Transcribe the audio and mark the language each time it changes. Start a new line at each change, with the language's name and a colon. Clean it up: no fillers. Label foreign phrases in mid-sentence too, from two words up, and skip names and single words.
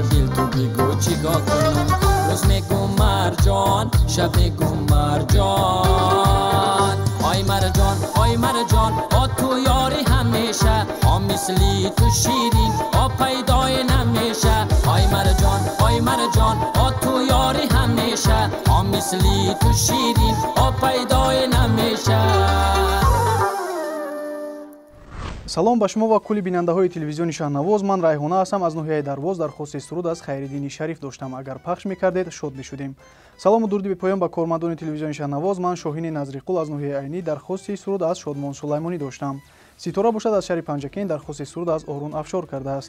Persian: دل تو بگو چیکار کنم روز میگم مرجان شب میگم مرجان آی مرجان آی مرجان آ تو یاری همیشه آ مثلی تو شیرین آ پیدای نمیشه آی مرجان آی مرجان آ تو یاری همیشه آ مثلی تو شیرین آ پیدای نمیشه.
Tajik: салом ба шумо ва кулли бинандаҳои телевизиони Шаҳнавоз. Ман Райҳона ҳастам аз ноҳияи Дарвоз дархости суруд аз Хайриддини Шариф доштам. Агар пахш мекардед, шод мешудем. салому дуруди бепоён ба кормандони телевизиони Шаҳнавоз. Ман Шоҳини Назриқул аз ноҳияи Айнӣ дархости суруд аз Шодмон Сулаймонӣ доштам. Ситора бошад аз шаҳри Панҷакен дархости суруд аз Орун Афшор кардааст.